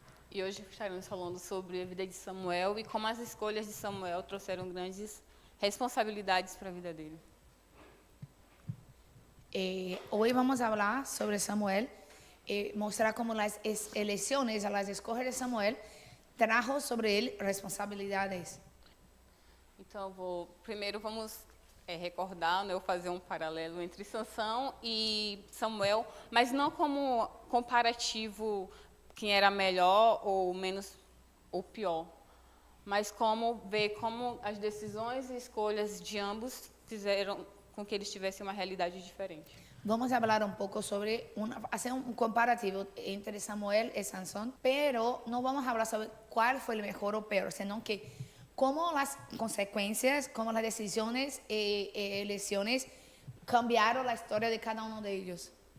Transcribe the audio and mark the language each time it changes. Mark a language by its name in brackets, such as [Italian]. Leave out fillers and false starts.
[Portuguese] E hoje estaremos falando sobre a vida de Samuel e como as escolhas de Samuel trouxeram grandes responsabilidades para a vida dele. [Spanish] Hoy vamos a hablar sobre Samuel y mostrar cómo las elecciones, las escoges de Samuel trajo sobre él responsabilidades. [Portuguese] Então, primeiro vamos recordar, né, eu fazer um paralelo entre Sansão e Samuel, mas não como comparativo quem era melhor ou menos ou pior, mas como ver como as decisões e escolhas de ambos fizeram com que eles tivessem uma realidade diferente. [Spanish] Vamos a hablar un poco sobre, hacer un comparativo entre Samuel y Sansón, pero no vamos a hablar sobre cuál fue el mejor o peor, sino que cómo las consecuencias, cómo las decisiones y elecciones cambiaron la historia de cada uno de ellos.